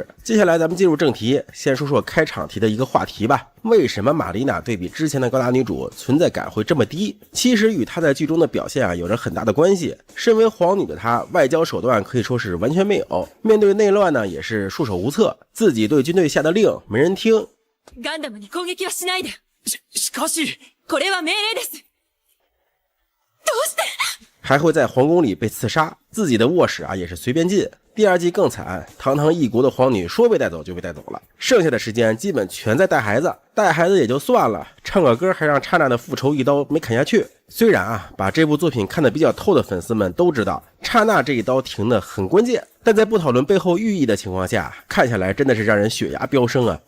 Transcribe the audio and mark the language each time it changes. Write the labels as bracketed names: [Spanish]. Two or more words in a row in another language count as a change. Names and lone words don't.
[Chinese] 接下来咱们进入正题，先说说开场提的一个话题吧。为什么玛丽娜对比之前的高达女主存在感会这么低？其实与她在剧中的表现有着很大的关系。身为皇女的她，外交手段可以说是完全没有，面对内乱呢也是束手无策，自己对军队下的令没人听。 [Japanese] ガンダムに攻撃はしないで。しかし、これは命令です。どうして？ [Chinese] 还会在皇宫里被刺杀，自己的卧室也是随便进。第2季更惨，堂堂一国的皇女说被带走就被带走了，剩下的时间基本全在带孩子。带孩子也就算了，唱个歌还让刹那的复仇一刀没砍下去。虽然把这部作品看得比较透的粉丝们都知道，刹那这一刀停得很关键，但在不讨论背后寓意的情况下，看下来真的是让人血压飙升啊！